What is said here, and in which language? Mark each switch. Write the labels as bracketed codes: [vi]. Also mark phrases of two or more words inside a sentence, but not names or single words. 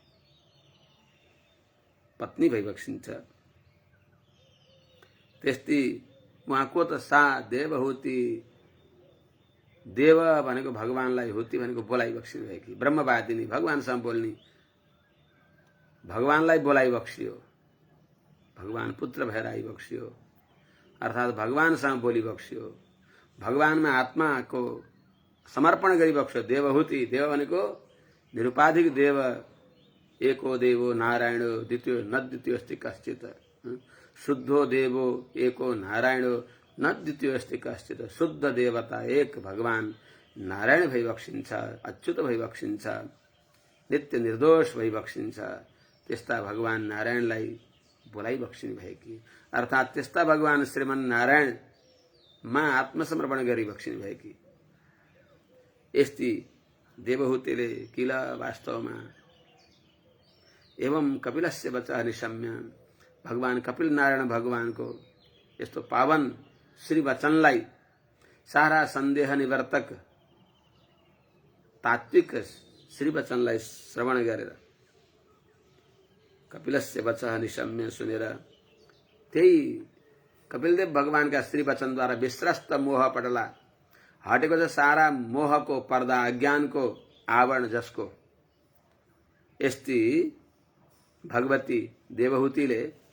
[ne] पत्नी भइबक्सिन्छ, त्यस्ती उहाँको त सा देवहूति, देव भनेको भगवानलाई, हुति भनेको बोलाइबक्सिनु भएकी ब्रह्मवादिनी, भगवानसँग बोल्ने, भगवानलाई बोलाइबक्सियो। भगवान पुत्र भएर आइबक्सियो अर्थात भगवानसँग बोलिबक्सियो। भगवानमा आत्माको समर्पण गरिबक्सियो। देवहूति, देव भनेको निरुपाधिक देव, [sa] एको देवो नारायणो द्वितीयो न द्वितीयोस्ति कश्चित्। शुद्धो देवो एको नारायणो न द्वितीयोस्ति कश्चित्। [ne] शुद्ध देवता एक भगवान नारायण भइबक्सिन्छ, अच्युत भइबक्सिन्छ, नित्य निर्दोष भइबक्सिन्छ। त्यस्ता भगवान नारायणलाई बोलाई बक्षिणी भएकी अर्थात् त्यस्ता भगवान श्रीमन नारायण मा आत्मसमर्पण गरी बक्षिणी भएकी यस्ती देवहूतिले किल वास्तवमा एवं [sa] कपिलस्य वचः निशम्य [ne] भगवान कपिल नारायण भगवानको यस्तो पावन श्री वचनलाई सारा सन्देह निवर्तक तात्विक श्री वचनलाई श्रवण गरेर [sa] कपिलस्य वचः निशम्य [ne] सुनेर त्यही कपिलदेव भगवानका श्री वचनद्वारा [sa] विश्रस्त मोह पटला [ne] हटेको छ सारा मोहको पर्दा अज्ञानको आवरण जसको यस्ती भगवती देवहूतिले